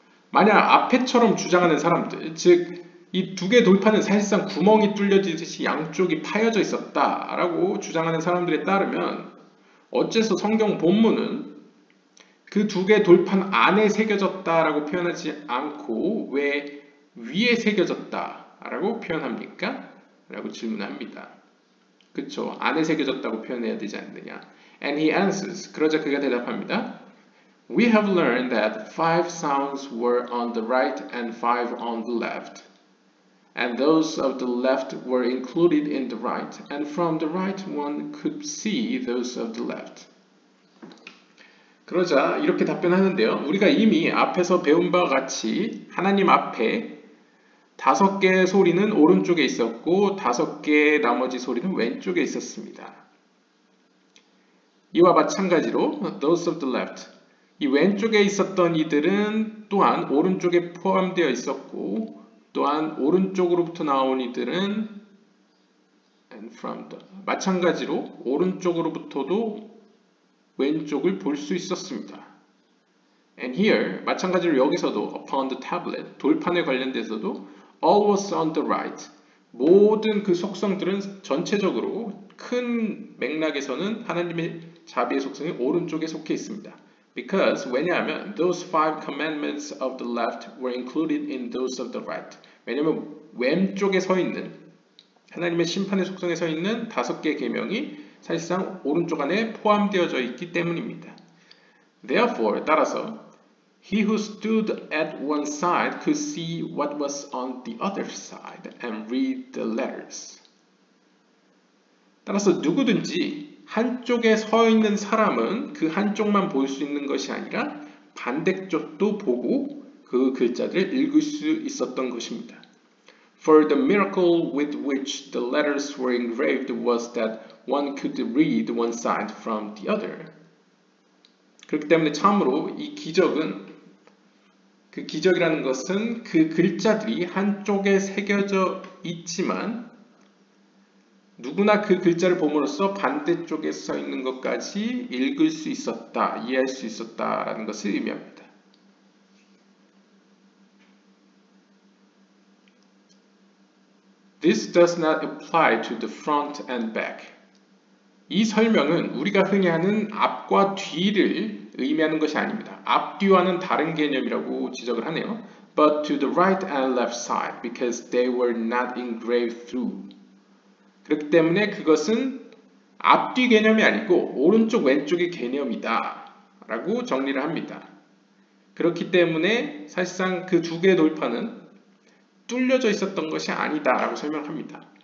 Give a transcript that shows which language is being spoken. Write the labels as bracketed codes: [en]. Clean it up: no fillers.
[ko] 만약 앞에처럼 주장하는 사람들, 즉 이 두 개의 돌판은 사실상 구멍이 뚫려지듯이 양쪽이 파여져 있었다라고 주장하는 사람들에 따르면 어째서 성경 본문은 그 두 개의 돌판 안에 새겨졌다라고 표현하지 않고 왜 위에 새겨졌다라고 표현합니까? 라고 질문합니다. 그쵸? 안에 새겨졌다고 표현해야 되지 않느냐? [en] And he answers. [ko] 그러자 그가 대답합니다. [en] We have learned that 5 sounds were on the right and 5 on the left. And those of the left were included in the right, and from the right one could see those of the left. [ko] 그러자 이렇게 답변하는데요. 우리가 이미 앞에서 배운 바와 같이 하나님 앞에 5개의 소리는 오른쪽에 있었고 5개의 나머지 소리는 왼쪽에 있었습니다. 이와 마찬가지로 [en] those of the left, [ko] 이 왼쪽에 있었던 이들은 또한 오른쪽에 포함되어 있었고 또한 오른쪽으로부터 나온 이들은 [en] and from the, [ko] 마찬가지로 오른쪽으로부터도 왼쪽을 볼 수 있었습니다. [en] And here, [ko] 마찬가지로 여기서도 [en] upon the tablet, [ko] 돌판에 관련돼서도 [en] all was on the right, [ko] 모든 그 속성들은 전체적으로 큰 맥락에서는 하나님의 자비의 속성이 오른쪽에 속해 있습니다. [en] Because, [ko] 왜냐하면 [en] those 5 commandments of the left were included in those of the right. [ko] 왜냐하면 왼쪽에 서 있는 하나님의 심판의 속성에 서 있는 5개의 계명이 사실상 오른쪽 안에 포함되어져 있기 때문입니다. [en] Therefore, [ko] 따라서 [en] he who stood at one side could see what was on the other side and read the letters. [ko] 따라서 누구든지 한쪽에 서 있는 사람은 그 한쪽만 볼 수 있는 것이 아니라 반대쪽도 보고 그 글자들을 읽을 수 있었던 것입니다. [en] For the miracle with which the letters were engraved was that one could read one side from the other. [ko] 그렇기 때문에 참으로 이 기적은, 그 기적이라는 것은 그 글자들이 한쪽에 새겨져 있지만 누구나 그 글자를 봄으로써 반대쪽에 써 있는 것까지 읽을 수 있었다, 이해할 수 있었다라는 것을 의미합니다. [en] This does not apply to the front and back. [ko] 이 설명은 우리가 흔히 하는 앞과 뒤를 의미하는 것이 아닙니다. 앞뒤와는 다른 개념이라고 지적을 하네요. [en] But to the right and left side, because they were not engraved through. [ko] 그렇기 때문에 그것은 앞뒤 개념이 아니고 오른쪽 왼쪽의 개념이다 라고 정리를 합니다. 그렇기 때문에 사실상 그 2개의 돌판은 뚫려져 있었던 것이 아니다 라고 설명합니다.